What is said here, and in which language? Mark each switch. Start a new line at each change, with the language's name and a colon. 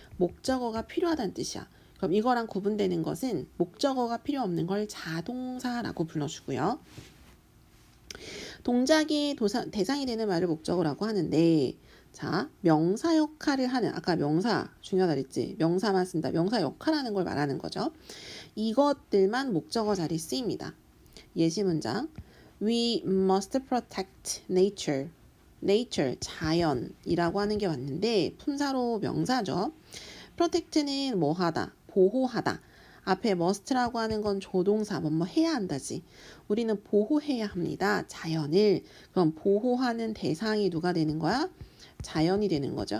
Korean: 목적어가 필요하다는 뜻이야. 그럼 이거랑 구분되는 것은 목적어가 필요 없는 걸 자동사라고 불러주고요. 동작이 대상이 되는 말을 목적어라고 하는데 자, 명사 역할을 하는 아까 명사 중요하다 그랬지? 명사만 쓴다. 명사 역할하는 걸 말하는 거죠. 이것들만 목적어 자리에 쓰입니다. 예시 문장
English: We must protect nature.
Korean: nature, 자연이라고 하는 게 왔는데 품사로 명사죠. protect는 뭐 하다, 보호하다. 앞에 must라고 하는 건 조동사, 뭐 해야 한다지. 우리는 보호해야 합니다. 자연을. 그럼 보호하는 대상이 누가 되는 거야? 자연이 되는 거죠.